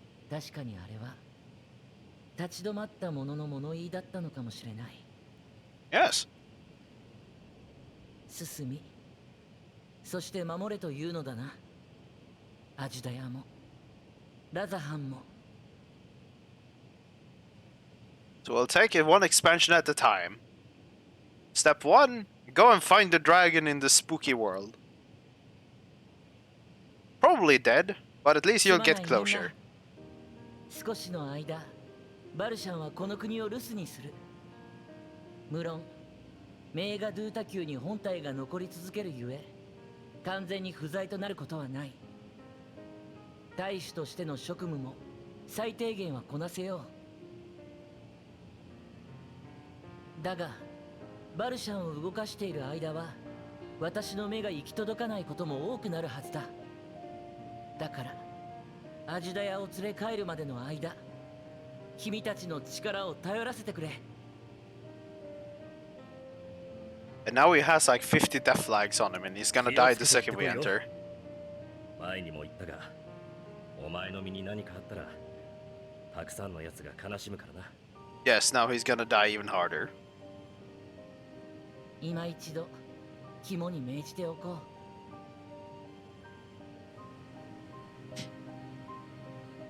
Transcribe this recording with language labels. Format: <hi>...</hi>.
<ja>確かにあれは立ち止まったものの物言いだったのかもしれない。</ja> <en>Yes.</en> <ja>進み、そして守れというのだな。アジュダヤもラザハンも。</ja> <en>So we'll take it one expansion at a time. Step 1, go and find the dragon in the spooky world. Probably dead, but at least you'll get closure.</en> <ja>少しの間、バルシャンはこの国を留守にする。無論、メーガドゥータ級に本体が残り続けるゆえ、完全に不在となることはない。大使としての職務も最低限はこなせよう。だが、バルシャンを動かしている間は、私の目が行き届かないことも多くなるはずだ。だから、アジュダヤを連れ帰るまでの間、君たちの力を頼らせてくれ。</ja> <en>And now he has like 50 death flags on him, and he's gonna die the second we enter.</en> <ja>前にも言ったが、お前の身に何かあったら、たくさんの奴が悲しむからな。</ja> <en>Yes, now he's gonna die even harder.</en> <ja>今一度、肝に銘じておこう。</ja>